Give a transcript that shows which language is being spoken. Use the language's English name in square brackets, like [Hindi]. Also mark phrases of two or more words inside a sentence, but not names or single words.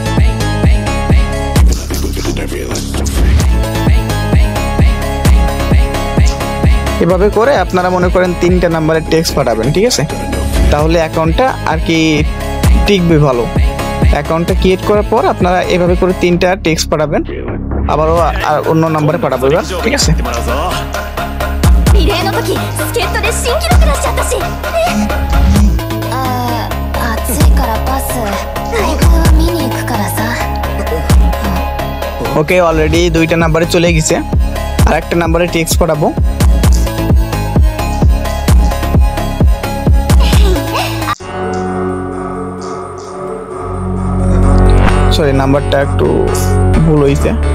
[Bangla] এভাবে করে আপনারা মনে করেন 3টে নাম্বারে টেক্সট পাঠাবেন, ঠিক আছে। তাহলে অ্যাকাউন্টটা আর কি টিকবে ভালো। অ্যাকাউন্টটা ক্রিয়েট করার পর আপনারা এভাবে করে 3টা টেক্সট পাঠাবেন। আবারও অন্য নম্বরে পাঠাবো এবার, ঠিক আছে? [Japanese] リレーの時助っ人で新記録出しちゃったし。暑いからパス。大会は見に行くからさ。 [English] okay, already [Bangla] 2টা নাম্বারে চলে গেছে, আর একটা নাম্বারে টেক্সট পাঠাবো। সরি, নাম্বারটা একটু ভুল হয়েছে।